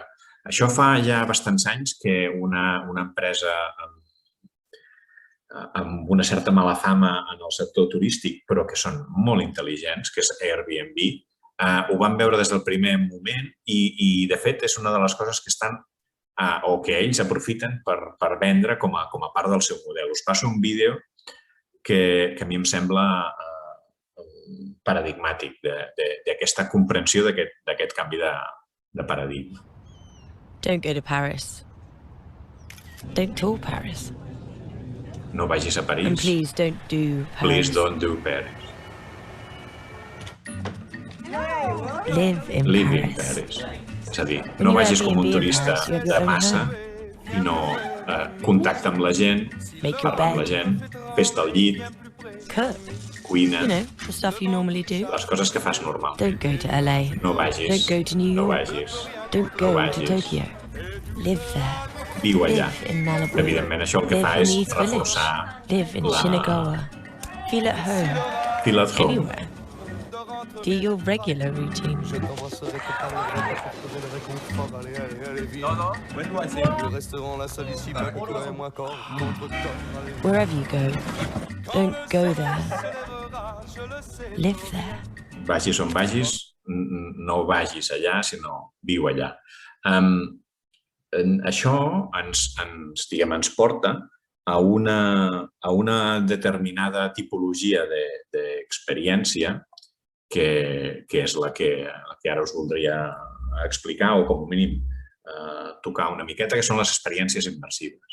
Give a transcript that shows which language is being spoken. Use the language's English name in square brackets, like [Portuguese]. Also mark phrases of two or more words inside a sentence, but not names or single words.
[Catalan] Això fa ja bastants anys que una empresa amb una certa mala fama en el sector turístic, però que són molt intel·ligents, que és Airbnb, ho van veure des del primer moment i, de fet, és una de les coses que estan o que ells aprofiten per vendre com a part del seu model. Us passo un vídeo que a mi em sembla paradigmàtic d'aquesta comprensió d'aquest canvi de paradigma. [English] Don't go to Paris. Don't tour Paris. [Catalan] No vagis a París. [English] And please don't do Paris. Please don't do Paris. Live in Paris. [Catalan] És a dir, no vagis com un turista de massa i no contacta amb la gent, parla amb la gent, fes-te al llit, cuina, les coses que fas normal. [English] Don't go to LA. [Catalan] No vagis. [English] Don't go to New York. [Catalan] No vagis. [English] Don't go to Tokyo. Live there. [Catalan] Viu allà. [English] Live in Malibu. [Catalan] Evidentment, això el que fa és reforçar [English] Live in Shinagawa. Feel at home. Feel at home. Anywhere. Do your regular routine. Wherever you go, don't go there. Live there. [Catalan] Vagis on vagis, no vagis allà, sinó viu allà. això ens porta a una determinada tipologia d'experiència que és la que ara us voldria explicar o, com a mínim, tocar una miqueta, que són les experiències immersives.